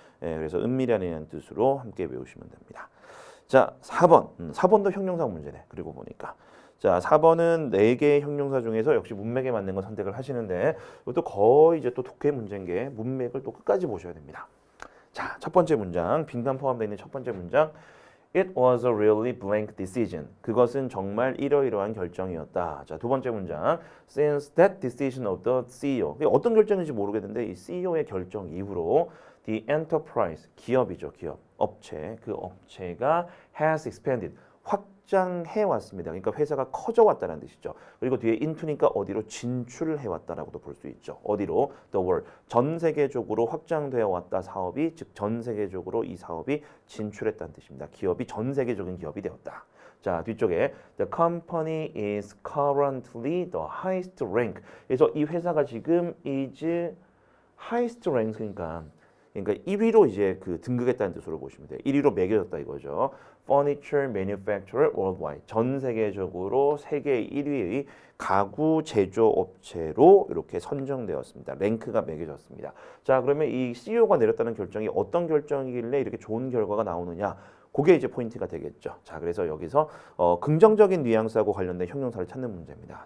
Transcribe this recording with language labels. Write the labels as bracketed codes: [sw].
[ko] 그래서 은밀한이라는 뜻으로 함께 외우시면 됩니다. 자, 4번. 4번도 형용사 문제네. 그리고 보니까. 자, 4번은 4개의 형용사 중에서 역시 문맥에 맞는 거 선택을 하시는데 이것도 거의 이제 또 독해 문제인 게 문맥을 또 끝까지 보셔야 됩니다. 자, 첫 번째 문장. 빈칸 포함되어 있는 첫 번째 문장. [en] It was a really blank decision. [ko] 그것은 정말 이러이러한 결정이었다. 자, 두 번째 문장. [en] Since that decision of the CEO. [ko] 어떤 결정인지 모르겠는데 이 CEO의 결정 이후로 the enterprise, 기업이죠, 기업. 업체, 그 업체가 [en] has expanded, [ko] 확장해 왔습니다. 그러니까 회사가 커져 왔다는 뜻이죠. 그리고 뒤에 into니까 어디로 진출을 해왔다라고도 볼 수 있죠. 어디로? [en] The world, [ko] 전 세계적으로 확장되어 왔다 사업이, 즉 전 세계적으로 이 사업이 진출했다는 뜻입니다. 기업이 전 세계적인 기업이 되었다. 자, 뒤쪽에 [en] the company is currently the highest rank. [ko] 그래서 이 회사가 지금 [en] is highest rank, [ko] 그러니까 1위로 이제 그 등극했다는 뜻으로 보시면 돼요. 1위로 매겨졌다 이거죠. [en] Furniture manufacturer worldwide. [ko] 전 세계적으로 세계 1위의 가구 제조 업체로 이렇게 선정되었습니다. 랭크가 매겨졌습니다. 자, 그러면 이 CEO가 내렸다는 결정이 어떤 결정이길래 이렇게 좋은 결과가 나오느냐? 그게 이제 포인트가 되겠죠. 자, 그래서 여기서 긍정적인 뉘앙스하고 관련된 형용사를 찾는 문제입니다.